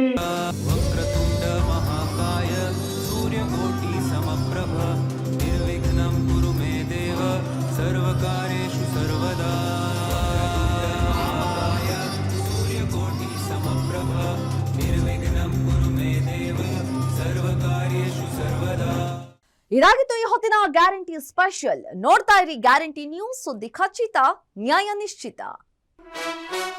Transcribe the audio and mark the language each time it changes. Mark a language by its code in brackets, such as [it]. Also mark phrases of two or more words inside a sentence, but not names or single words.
[sa] वक्रतुंड महाकाय सूर्यकोटि समप्रभ निर्विघ्नं कुरु मे देव सर्वकार्येषु सर्वदा सूर्यकोटि समप्रभ निर्विघ्नं कुरु मे देव सर्वकार्येषु सर्वदा. [kn] ಇದಾಗಿತ್ತು ಈ ಹೊತ್ತಿನ ಗ್ಯಾರಂಟಿ ಸ್ಪೆಷಲ್. ನೋಡ್ತಾ ಇರಿ ಗ್ಯಾರಂಟಿ ನ್ಯೂಸ್, ಸುದ್ದಿ ಖಚಿತ, ನ್ಯಾಯ ನಿಶ್ಚಿತ.